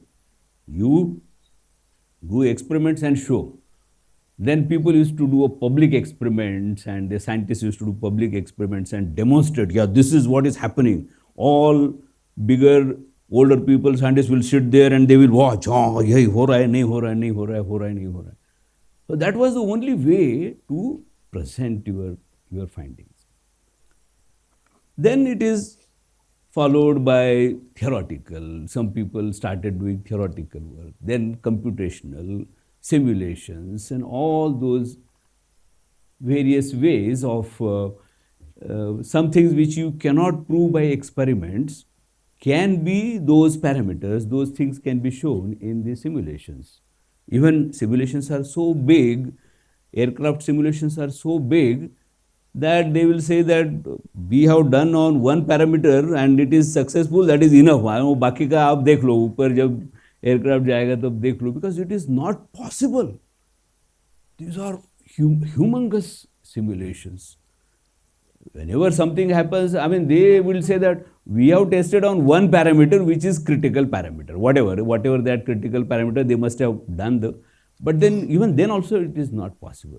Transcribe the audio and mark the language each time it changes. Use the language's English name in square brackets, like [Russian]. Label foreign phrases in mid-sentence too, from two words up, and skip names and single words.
[English] You do experiments and show. Then people used to do a public experiments, and the scientists used to do public experiments and demonstrate, yeah, this is what is happening. All bigger, older people, scientists will sit there and they will watch, oh, yeah, [Hindi] हो रहा है, नहीं हो रहा है, नहीं हो रहा है, हो रहा है, नहीं हो रहा है. [English] So that was the only way to present your findings. Then it is followed by theoretical. Some people started doing theoretical work, then computational, simulations, and all those various ways of some things which you cannot prove by experiments can be those parameters, those things can be shown in the simulations. Even simulations are so big, aircraft simulations are so big that they will say that we have done on one parameter and it is successful, that is enough. [Hindi] बाकी का आप देख लो, ऊपर जब aircraft जाएगा तब देख लो, [English] because it is not possible. These are humongous simulations. Whenever something happens, I mean, they will say that we have tested on one parameter which is critical parameter. Whatever that critical parameter, they must have done the, but then even then also it is not possible.